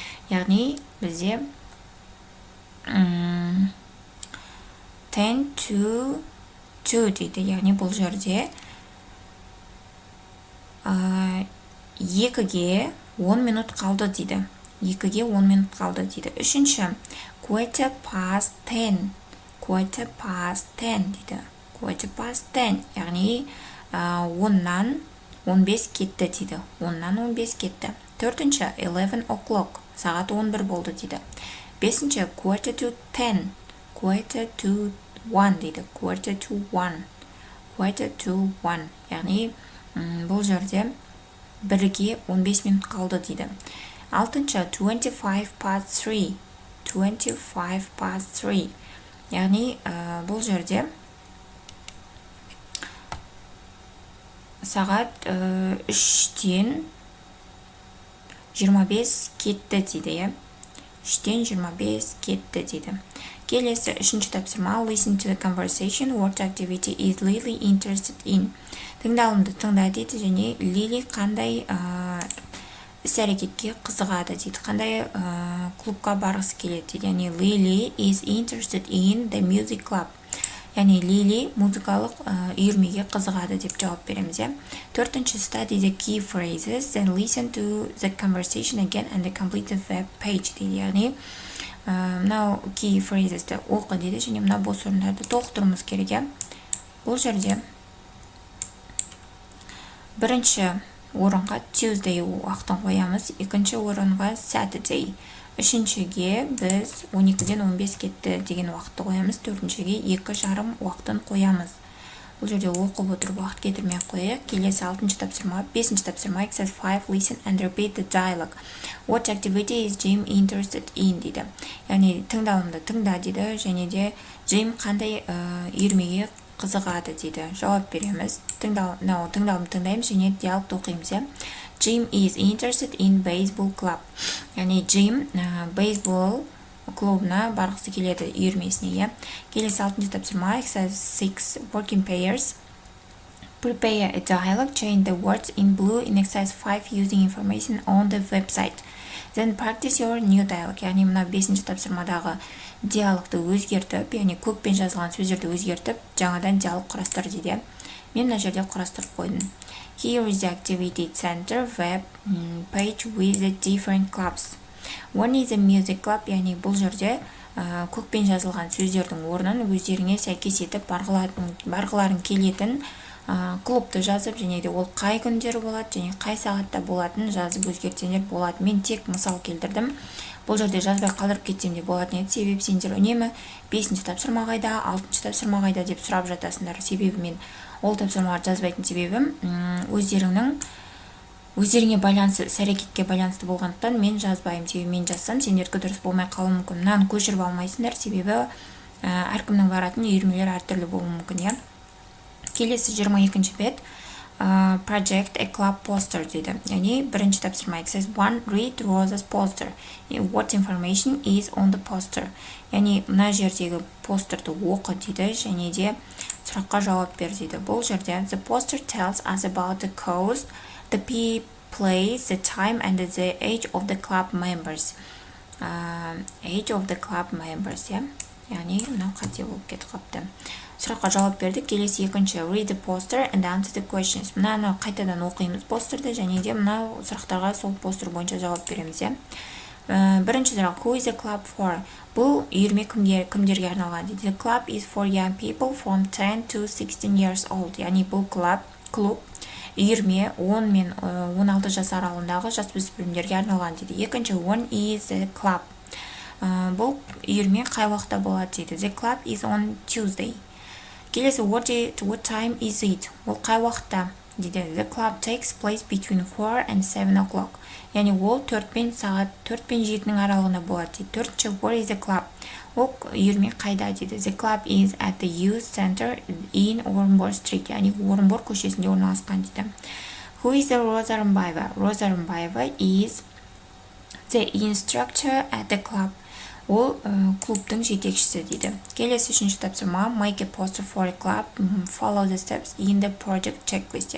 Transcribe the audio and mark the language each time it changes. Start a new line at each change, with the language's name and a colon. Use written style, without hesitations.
Kazakh: Яғни бізде
English: 10 to 2
Kazakh: дейді. Яғни бұл жерде 2-ге 10 минут қалды дейді. 2-ге 10 минут қалды дейді. Үшінші,
English: quarter past 10. Quarter past 10
Kazakh: дейді.
English: Quarter past 10.
Kazakh: Яғни 10-нан 15 кетті дейді. 10-нан 15 кетті. Төртінші,
English: 11 o'clock.
Kazakh: Сағат 11 болды дейді. Бесінші,
English: quarter to 10. Quarter to 1
Kazakh: дейді.
English: Quarter to 1. Quarter to 1.
Kazakh: Яғни бұл жерде 1-ге 15 минут қалды дейді. Алтыншы,
English: 25 past 3. 25 past 3.
Kazakh: Яғни бұл жерде сағат 3-тен 25 кетті дейді. 3-тен 25 кетті дейді. Келесі үшінші тапсырма.
English: Listen to the conversation. What activity is Lily interested in?
Kazakh: Тыңдалымды тыңда дейді, және Лили қандай іс-әрекетке қызығады дейді. Қандай клубқа барғысы келеді дейді. Яғни
English: Lily is interested in the music club.
Kazakh: Яғни Лили музыкалық үйірмеге қызығады деп жауап береміз. Төртінші,
English: study the key phrases, then listen to the conversation again and complete the web page
Kazakh: дейді. Яғни мынау key phrasesті оқы дейді, және мына бос орындарды толықтыруымыз керек. Бұл жерде бірінші орынға Tuesday уақытын қоямыз, екінші орынға Saturday. Үшіншіге біз 12-ден 15 кетті деген уақытты қоямыз, төртіншіге 2:30 уақытын қоямыз. Бұл жерде оқып отырып уақыт кетірмей қояйық. Келесі алтыншы тапсырма, бесінші тапсырма.
English: Exercise 5. Listen and repeat the dialogue. What activity is Jim interested in
Kazakh: дейді. Яғни тыңдалымды тыңда дейді, және де Jim қандай үйірмеге қызығады дейді. Жауап береміз. Тыңдалымды тыңдаймыз, және диалогты оқимыз.
English: Jim is interested in baseball club.
Kazakh: Яғни Jim baseball клубына барғысы келеді, үйірмесіне. Келесі алтыншы тапсырма.
English: Exercise 6. Working pairs. Prepare a dialogue, change the words in blue in exercise 5 using information on the website. Then practice your new dialogue.
Kazakh: Яғни мына 5-ші тапсырмадағы диалогты өзгертіп, яғни көкпен жазылған сөздерді өзгертіп, жаңадан диалог құрастыр дейді. Мен мына жерде құрастырып қойдым.
English: Here is the activity center web page with the different clubs. One is a music club,
Kazakh: яғни бұл жерде көкпен жазылған сөздердің орнын өздеріңе сәйкес етіп барғыларың келетін клубты жазып, және де ол қай күндері болады, және қай сағатта болатынын жазып өзгертсеңдер болады. Мен тек мысал келтірдім. Бұл жерде жазбай қалдырып кетсем де болатын еді. Себебі сендер үнемі 5-ші тапсырма қайда, 6-ші тапсырма қайда деп сұрап жатасыңдар. Себебі мен ол тапсырмаларды жазбайтын себебім өздеріңе байланысты, іс-әрекетке байланысты болғандықтан мен жазбаймын. Себебі мен жазсам сендерге дұрыс болмай қалуы мүмкін. Мынаны көшіріп алмайсыңдар, себебі әркімнің баратын үйірмелер әртүрлі болуы мүмкін, иә. Келесі 22-ші бет
English: project a club poster
Kazakh: дейді. Яғни бірінші тапсырма
English: exercise 1 read Rosa's poster. What information is on the poster?
Kazakh: Яғни мына жердегі постерді оқы дейді, және де сұраққа жауап бер дейді. Бұл жерде
English: the poster tells us about the cause, the place, the time and the age of the club members. Age of the club members, yeah.
Kazakh: Яғни мынау қате болып кетіп қапты. Сұраққа жауап бердік. Келесі 2-ші
English: read the poster and answer the questions.
Kazakh: Мынаны қайтадан оқимыз постерді, және де мынау сұрақтарға сол постер бойынша жауап береміз. Бірінші сұрақ
English: who is the club for?
Kazakh: Бұл үйірме кімдерге арналған дейді.
English: The club is for young people from 10 to 16 years old.
Kazakh: Яғни бұл клуб үйірме 10 мен 16 жас аралығындағы жасөспірімдерге арналған дейді. Екінші
English: when is the club?
Kazakh: Бұл үйірме қай уақытта болады дейді.
English: The club is on Tuesday.
Kazakh: Келесі
English: what time is it?
Kazakh: Ол қай уақытта дейді.
English: The club takes place between 4 and 7 o'clock.
Kazakh: Яғни ол 4 пен 7-нің аралығында болады дейді. Төртінші
English: where is the club?
Kazakh: Ол үйірме қайда дейді.
English: The club is at the youth center in Орынбор Street.
Kazakh: Яғни Орынбор көшесінде орналасқан дейді.
English: Who is the Роза Рымбаева? Роза Рымбаева is the instructor at the club.
Kazakh: Ол клубтың жетекшісі дейді. Келесі 3-ші тапсырма
English: make a poster for a club, follow the steps in the project checklist.